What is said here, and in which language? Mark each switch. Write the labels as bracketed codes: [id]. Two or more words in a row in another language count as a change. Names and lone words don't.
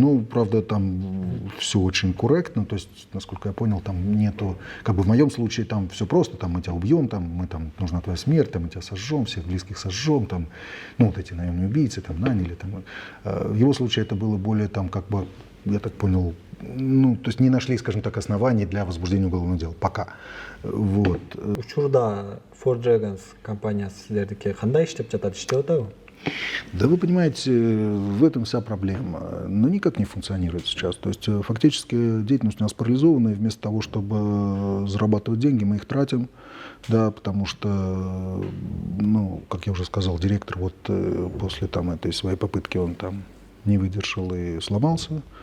[ru] Ну, правда, там все очень корректно, то есть, насколько я понял, там нету, как бы в моем случае там все просто, там мы тебя убьем, там мы там нужна твоя смерть, там мы тебя сожжем, всех близких сожжем, там, ну, вот эти наемные убийцы там наняли. Там. В его случае это было более там как бы, я так понял, ну, то есть не нашли, скажем так, оснований для возбуждения уголовного дела. Пока. Вот. [ky] Учурда Ford Dragons компаниясы силердики кандай иштеп жатат, иштеп атабы? [ru] Да вы понимаете, в этом вся проблема. Но никак не функционирует сейчас. То есть фактически деятельность у нас парализована, и вместо того, чтобы зарабатывать деньги, мы их тратим. Да, потому что, ну, как я уже сказал, директор вот после там этой своей попытки он там не выдержал и сломался.